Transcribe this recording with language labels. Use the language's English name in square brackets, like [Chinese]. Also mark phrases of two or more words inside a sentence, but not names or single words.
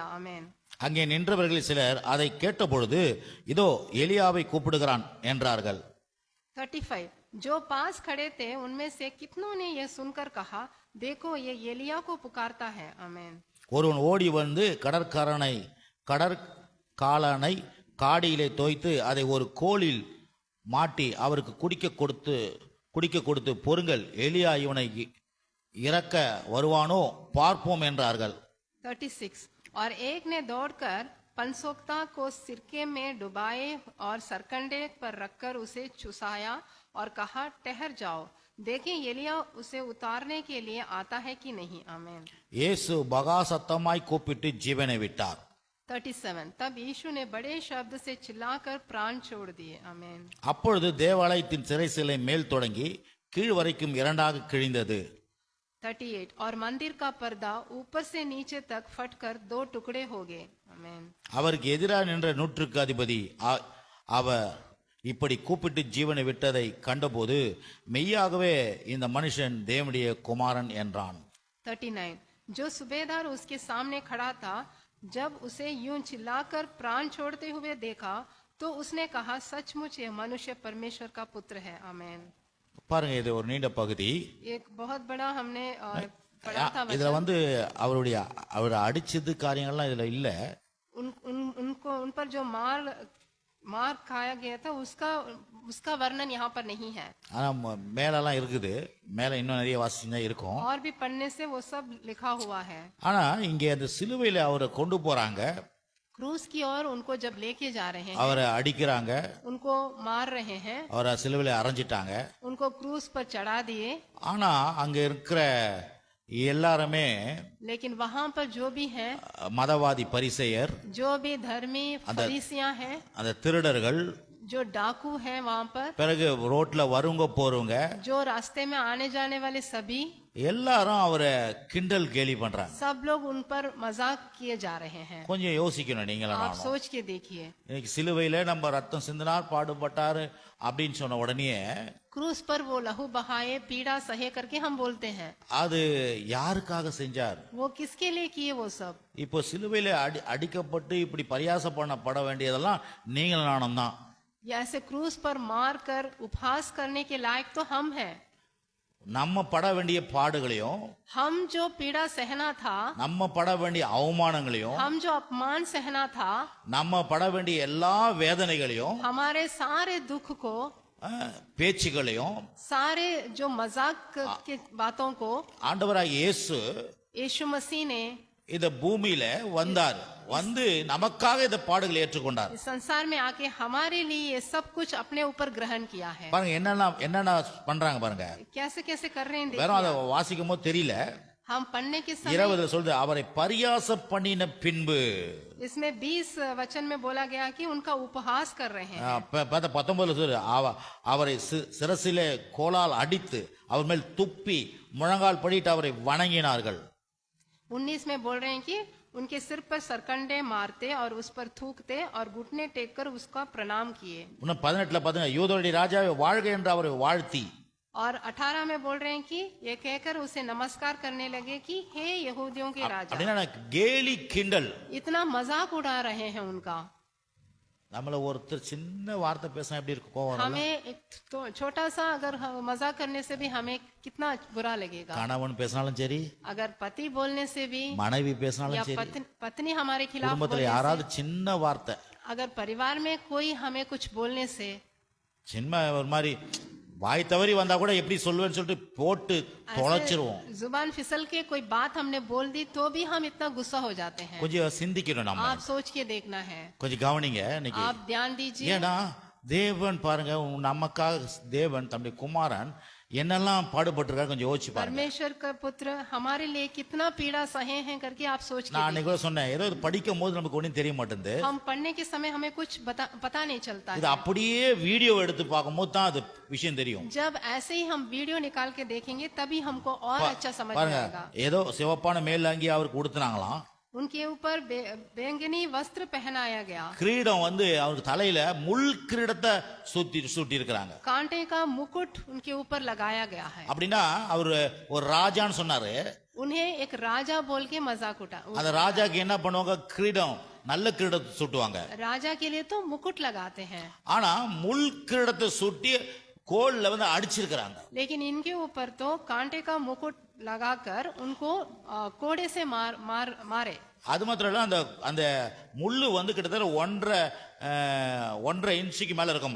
[Hindi] आमीन। [Tamil] அங்கே நின்றவர்கள் சிலர் அதை கேட்டபொழுது இதோ எலியாவை கூப்பிடுகிறான் என்றார்கள். [Hindi] 35 जो पास खड़े थे उनमें से कितनों ने यह सुनकर कहा, देखो ये एलिया को पुकारता है। आमीन। [Tamil] ஒருவன் ஓடி வந்து கடற்காலனை காடியிலே தோய்த்து அதை ஒரு கோலில் மாட்டி அவருக்கு குடிக்க கொடுத்து பொறுங்கள், எலியா இவனை இறக்க வருவானோ பார்ப்போம் என்றார்கள். [Hindi] 36 और एक ने दौड़कर पनसोक्ता को सिरके में डुबाए और सरकंडे पर रखकर उसे चुसाया और कहा, ठहर जाओ, देखें एलिया उसे उतारने के लिए आता है कि नहीं। आमीन। [Tamil] இயேசு மகா சத்தமாய் கூப்பிட்டு ஜீவனை விட்டார். [Hindi] 37 तब यीशु ने बड़े शब्द से चिल्लाकर प्राण छोड़ दिए। आमीन। [Tamil] அப்பொழுது தேவாலயத்தின் சிறைசிலை மேல் தொடங்கி கீழ் வரைக்கும் 2ஆக கிழிந்தது. [Hindi] 38 और मंदिर का पर्दा ऊपर से नीचे तक फटकर 2 टुकड़े हो गए। आमीन। [Tamil] அவருக்கு எதிராக நின்ற நூற்றுக்கு அதிபதி அவர் இப்படி கூப்பிட்டு ஜீவனை விட்டதை கண்டபோது மெய்யாகவே இந்த மனுஷன் தேவனுடைய குமாரன் என்றான். [Hindi] 39 जो सूबेदार उसके सामने खड़ा था, जब उसे यूं चिल्लाकर प्राण छोड़ते हुए देखा तो उसने कहा, सचमुच यह मनुष्य परमेश्वर का पुत्र है। आमेन। [Tamil] பாருங்க, இது ஒரு நீண்ட பகுதி. [Hindi] एक बहुत बड़ा हमने पढ़ा था [Tamil] இதுல [Hindi] वचन। [Tamil] வந்து அவரை அடிச்சது காரியங்கள்லாம் இதுல இல்ல. [Hindi] उनको उन पर जो मार खाया गया था उसका वर्णन यहाँ पर नहीं है। [Tamil] ஆனா மேலெல்லாம் இருக்குது, மேல இன்னும் நிறைய வாசிச்சுதான் இருக்கும். [Hindi] और भी पढ़ने से वो सब लिखा हुआ है। [Tamil] ஆனா இங்க அந்த சிலுவையில அவரை கொண்டு போறாங்க, [Hindi] क्रूस की ओर उनको जब लेके जा रहे हैं, [Tamil] அவரை அடிக்கிறாங்க, [Hindi] उनको मार रहे हैं, [Tamil] அவரை சிலுவையில அரைஞ்சிட்டாங்க. [Hindi] उनको क्रूस पर चढ़ा दिए। [Tamil] ஆனா அங்க இருக்கிற எல்லாருமே [Hindi] लेकिन वहां पर जो भी हैं, [Tamil] மதவாதி பரிசேயர், [Hindi] जो भी धर्मी फरीसियां हैं, [Tamil] அந்த திருடர்கள், [Hindi] जो डाकू हैं वहां पर, [Tamil] பிறகு ரோட்ல வருங்க போறவங்க [Hindi] जो रास्ते में आने जाने वाले सभी, [Tamil] எல்லாரும் அவரை கிண்டல் கேலி பண்றாங்க. [Hindi] सब लोग उन पर मजाक किए जा रहे हैं। [Tamil] கொஞ்சம் யோசிக்கணும் நீங்களும் [Hindi] आप [Tamil] நானும். [Hindi] सोच के देखिए, [Tamil] இன்னைக்கு சிலுவையில நம்ம ரத்தம் சிந்தினார், பாடுபட்டாரு அப்படின்னு சொன்ன உடனே [Hindi] क्रूस पर वो लहू बहाए, पीड़ा सहे करके हम बोलते हैं। [Tamil] அது யாருக்காக செஞ்சார்? [Hindi] वो किसके लिए किए वो सब? [Tamil] இப்போ சிலுவையில அடிக்கப்பட்டு இப்படி பரியாசம் பண்ணப்பட வேண்டியதெல்லாம் நீங்களும் நானும் தான். [Hindi] ऐसे क्रूस पर मार कर उपहास करने के लायक तो हम हैं। [Tamil] நம்ம பட வேண்டிய பாடுகளையும், [Hindi] हम जो पीड़ा सहना था, [Tamil] நம்ம பட வேண்டிய அவமானங்களையும், [Hindi] हम जो अपमान सहना था, [Tamil] நம்ம பட வேண்டிய எல்லா வேதனைகளையும், [Hindi] हमारे सारे दुख को, [Tamil] பேச்சுகளையும், [Hindi] सारे जो मजाक के बातों को [Tamil] ஆண்டவராகிய இயேசு [Hindi] यीशु मसीह ने [Tamil] இந்த பூமியில வந்தார், வந்து நமக்காக இந்த பாடுகளை ஏற்றுக்கொண்டார். [Hindi] इस संसार में आके हमारे लिए ये सब कुछ अपने ऊपर ग्रहण किया है। [Tamil] பாருங்க என்னென்ன பண்றாங்க பாருங்க. [Hindi] कैसे कैसे कर रहे हैं [Tamil] வெறும் அதை [Hindi] देखिए। [Tamil] வாசிக்கும் போது தெரியல. [Hindi] हम पढ़ने के समय [Tamil] 20 சொல்றது அவரை பரியாசம் பண்ணின பின்பு. [Hindi] इसमें 20 वचन में बोला गया कि उनका उपहास कर रहे हैं। [Tamil] 19 சொல்றது அவரை சிரசிலே கோலால் அடித்து அவர் மேல் துப்பி முழங்கால் படிட்டு அவரை வணங்கினார்கள். [Hindi] 19 में बोल रहे हैं कि उनके सिर पर सरकंडे मारते और उस पर थूकते और घुटने टेक कर उसका प्रणाम किए। [Tamil] இன்னும் 18 பாத்தீங்கன்னா யூதருடைய ராஜாவே வாழ்க என்று அவரை வாழ்த்தி. [Hindi] और 18 में बोल रहे हैं कि ये कहकर उसे नमस्कार करने लगे कि हे यहूदियों के राजा। [Tamil] அப்படின்னா கேலி கிண்டல். [Hindi] इतना मजाक उड़ा रहे हैं उनका। [Tamil] நம்மள ஒருத்தர் சின்ன வார்த்தை பேசினா எப்படி இருக்கும்? கோவம். [Hindi] हमें एक तो छोटा सा अगर मजाक करने से भी हमें कितना बुरा लगेगा। [Tamil] கணவன் பேசினாலும் சரி, [Hindi] अगर पति बोलने से भी, [Tamil] மனைவி [Hindi] या [Tamil] பேசினாலும் சரி, [Hindi] पत्नी हमारे खिलाफ [Tamil] குடும்பத்துல [Hindi] बोलने [Tamil] யாராவது [Hindi] से, [Tamil] சின்ன வார்த்தை, [Hindi] अगर परिवार में कोई हमें कुछ बोलने से, [Tamil] சின்ன ஒரு மாதிரி வாய் தவறி வந்தா கூட எப்படி சொல்லுவேன்னு சொல்லிட்டு போட்டு தொலைச்சிருவோம். [Hindi] जुबान फिसल के कोई बात हमने बोल दी तो भी हम इतना गुस्सा हो जाते हैं। [Tamil] கொஞ்சம் சிந்திக்கணும் நம்ம. [Hindi] आप सोच के देखना है, [Tamil] கொஞ்சம் கவனிங்க இன்னைக்கு. [Hindi] आप ध्यान दीजिए। [Tamil] ஏன்னா தேவன் பாருங்க, நமக்காக தேவன் தம்முடைய குமாரன் என்னெல்லாம் பாடுபட்டிருக்காரு கொஞ்சம் யோசிச்சு பாருங்க. [Hindi] परमेश्वर का पुत्र हमारे लिए कितना पीड़ा सहे हैं करके आप सोच के [Tamil] நான் அன்னைக்கு கூட சொன்னேன், ஏதோ இது படிக்கும் போது நமக்கு ஒன்றும் தெரிய மாட்டேங்குது. [Hindi] हम पढ़ने के समय हमें कुछ पता नहीं चलता [Tamil] இது [Hindi] है। [Tamil] அப்படியே வீடியோ எடுத்து பார்க்கும்போது தான் அது விஷயம் தெரியும். [Hindi] जब ऐसे ही हम वीडियो निकाल के देखेंगे तभी हमको और अच्छा समझ में [Tamil] பாருங்க, [Hindi] आएगा। [Tamil] ஏதோ சிவப்பான மேலங்கி அவருக்கு கொடுத்துனாங்களாம். [Hindi] उनके ऊपर बैंगनी वस्त्र पहनाया गया। [Tamil] கிரீடம் வந்து அவருக்கு தலையில முள் கிரீடத்தை சூட்டி இருக்கிறாங்க. [Hindi] कांटे का मुकुट उनके ऊपर लगाया गया है। [Tamil] அப்படின்னா அவர் ஒரு ராஜான்னு சொன்னாரு. [Hindi] उन्हें एक राजा बोल के मजाक उठा। [Tamil] அந்த ராஜாக்கு என்ன பண்ணுவாங்க? கிரீடம், நல்ல கிரீடத்தை சூட்டுவாங்க. [Hindi] राजा के लिए तो मुकुट लगाते हैं, [Tamil] ஆனா முள் கிரீடத்தை சூட்டி கோல்ல வந்து அடிச்சிருக்கிறாங்க. [Hindi] लेकिन इनके ऊपर तो कांटे का मुकुट लगाकर उनको कोड़े से मारे। [Tamil] அது மாத்திரம் இல்ல, அந்த முள்ளு வந்து கிட்டத்தட்ட 1.5 இன்ச்சுக்கு மேல இருக்குமா.